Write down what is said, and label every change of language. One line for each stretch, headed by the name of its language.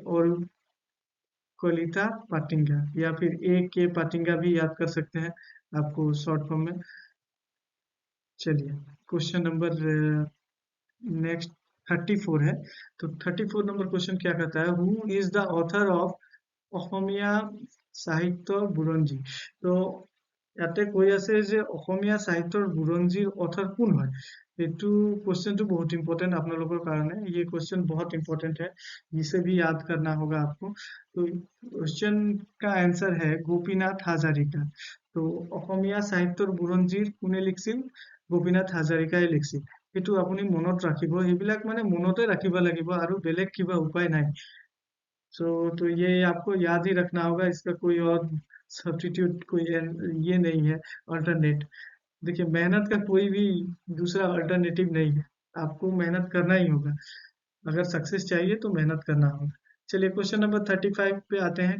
Hindi: और कोलिता पाटिंगा या फिर ए के पाटिंगा भी याद कर सकते हैं आपको शॉर्ट फॉर्म में। चलिए, क्वेश्चन नंबर नेक्स्ट 34 है। तो 34 नंबर क्वेश्चन क्या कहता है, who is the author of Asamiya সাহিত্য বুৰঞ্জী।
Assamese: তো ইয়াতে কৈ আছে যে অসমীয়া সাহিত্যৰ বুৰঞ্জীৰ অথৰ কোন হয়।
Hindi: এইটো क्वेश्चन बहुत इंपॉर्टेंट आप लोगों के कारण है, ये क्वेश्चन बहुत इंपॉर्टेंट है, जिसे भी याद करना होगा आपको। तो क्वेश्चन का आंसर है गोपीनाथ हाजारिका।
Assamese: तो অসমীয়া সাহিত্যৰ বুৰঞ্জীৰ কোনে লিখিছিল, গোপীনাথ হাজাৰিকাই লিখিছিল। এইটো আপুনি মনত ৰাখিব, এইবিলাক মানে মনতে ৰাখিব লাগিব আৰু বেলেগ কিবা উপায় নাই।
Hindi: तो ये आपको याद ही रखना होगा, इसका कोई और सब्स्टिट्यूट कोई ये नहीं है अल्टरनेट। देखिए, मेहनत का कोई भी दूसरा अल्टरनेटिव नहीं है, आपको मेहनत करना ही होगा। अगर सक्सेस चाहिए तो मेहनत करना होगा। चलिए, क्वेश्चन नंबर 35 पे आते हैं।